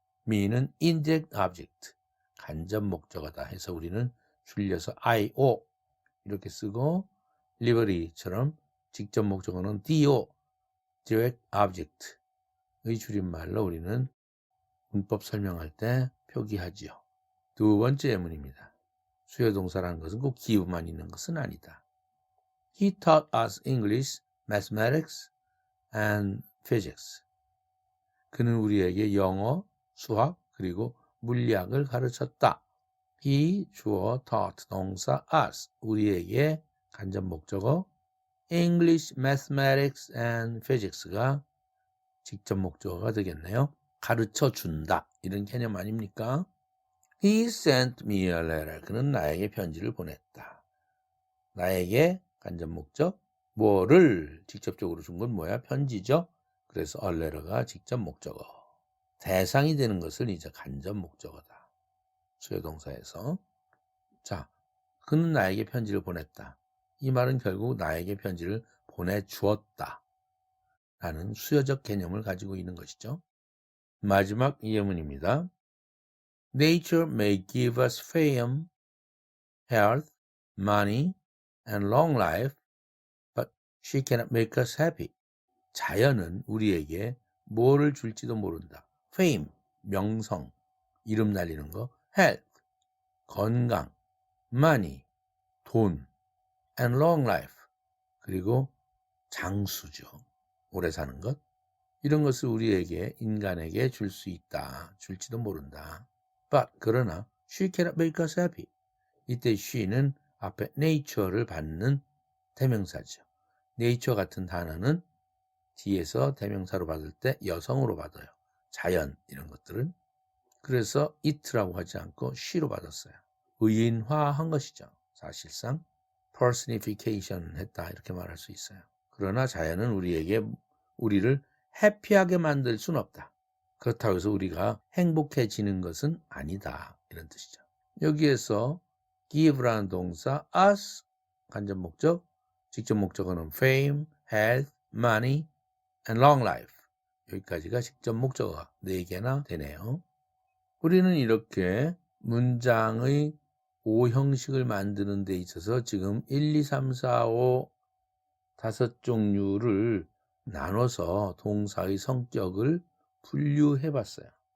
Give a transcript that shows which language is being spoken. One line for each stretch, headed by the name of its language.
Korean: me는 indirect object 간접 목적어다 해서 우리는 줄여서 IO 이렇게 쓰고 liberty처럼 직접 목적어는 DO direct object의 줄임말로 우리는 문법 설명할 때 표기하지요. 두 번째 예문입니다. 수요동사라는 것은 꼭 give만 있는 것은 아니다.
English: He taught us English, mathematics, and physics.
Korean: 그는 우리에게 영어, 수학, 그리고 물리학을 가르쳤다. He 주어, taught 동사, us 우리에게 간접 목적어,
English: English, mathematics, and physics
Korean: 가 직접 목적어가 되겠네요. 가르쳐 준다 이런 개념 아닙니까?
English: He sent me a letter.
Korean: 그는 나에게 편지를 보냈다. 나에게 간접 목적, 뭐를 직접적으로 준 건 뭐야? 편지죠. 그래서 a letter가 직접 목적어. 대상이 되는 것을 이제 간접 목적어다. 수요동사에서. 자, 그는 나에게 편지를 보냈다. 이 말은 결국 나에게 편지를 보내주었다. 라는 수요적 개념을 가지고 있는 것이죠. 마지막 예문입니다.
English: Nature may give us fame, health, money, and long life, but she cannot make us happy.
Korean: 자연은 우리에게 뭐를 줄지도 모른다. fame, 명성, 이름 날리는 거, health, 건강, money, 돈,
English: and long life,
Korean: 그리고 장수죠. 오래 사는 것. 이런 것을 우리에게, 인간에게 줄 수 있다. 줄지도 모른다.
English: But,
Korean: 그러나
English: she cannot make us happy.
Korean: 이때 she는 앞에 nature를 받는 대명사죠. nature 같은 단어는 뒤에서 대명사로 받을 때 여성으로 받아요. 자연 이런 것들은. 그래서 it라고 하지 않고 she로 받았어요. 의인화한 것이죠. 사실상 personification 했다 이렇게 말할 수 있어요. 그러나 자연은 우리를 해피하게 만들 순 없다. 그렇다고 해서 우리가 행복해지는 것은 아니다. 이런 뜻이죠. 여기에서 give라는 동사 us 간접 목적, 직접 목적어는
English: fame, health, money, and long life.
Korean: 여기까지가 직접 목적어가 4개나 되네요. 우리는 이렇게 문장의 5형식을 만드는 데 있어서 지금 1, 2, 3, 4, 5 5종류를 나눠서 동사의 성격을 분류해 봤어요.